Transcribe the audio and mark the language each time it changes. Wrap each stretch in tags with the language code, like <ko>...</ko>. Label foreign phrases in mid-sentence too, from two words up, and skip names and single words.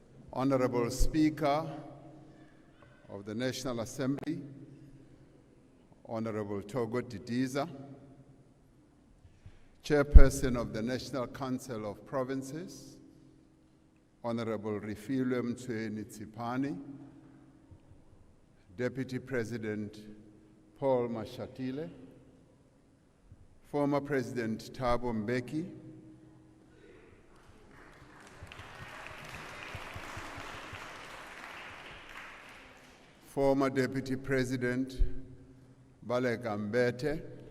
<en>Honorable Speaker of the National Assembly, Honorable Togo Didiza, Chairperson of the National Council of Provinces, Honorable Refilwe Mtsweni-Tsipane, Deputy President Paul Mashatile, former President Thabo Mbeki, former Deputy President Baleka Mbete,</en>